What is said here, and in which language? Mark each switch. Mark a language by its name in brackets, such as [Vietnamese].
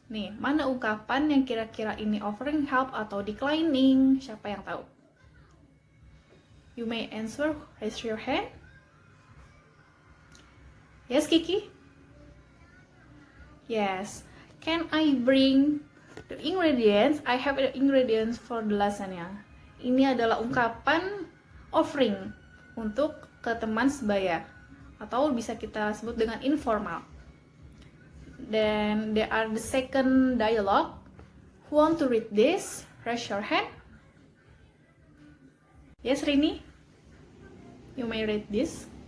[Indonesian] Nih, mana ungkapan yang kira-kira ini offering help atau declining? Siapa yang tahu? [English] You may answer, raise your hand. Yes, Kiki? Yes. Can I bring the ingredients? I have the ingredients for the lasagna. [Indonesian] Ini adalah ungkapan offering untuk ke teman sebaya, atau bisa kita sebut dengan informal. [English] Then there are the second dialogue. Who want to read this? Raise your hand. Yes, Rini? You may read this.